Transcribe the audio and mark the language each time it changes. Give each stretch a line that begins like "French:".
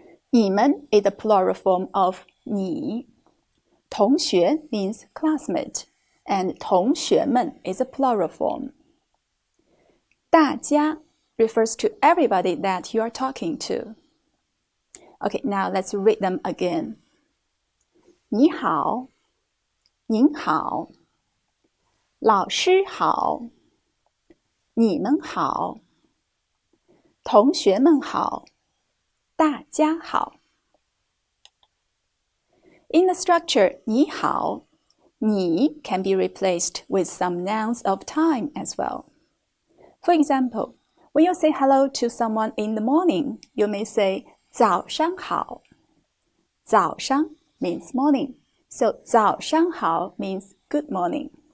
English: 你们 is the plural form of 你. 同学 means classmate, and 同学们 is a plural form. 大家 refers to everybody that you are talking to. Okay, now let's read them again.
Chinese: 你好, 您好, 老师好, 你们好, 同学们好, 大家好.
English: In the structure 你好, 你 can be replaced with some nouns of time as well. For example, when you say hello to someone in the morning, you may say 早上好. 早上 means morning, so 早上好 means good morning.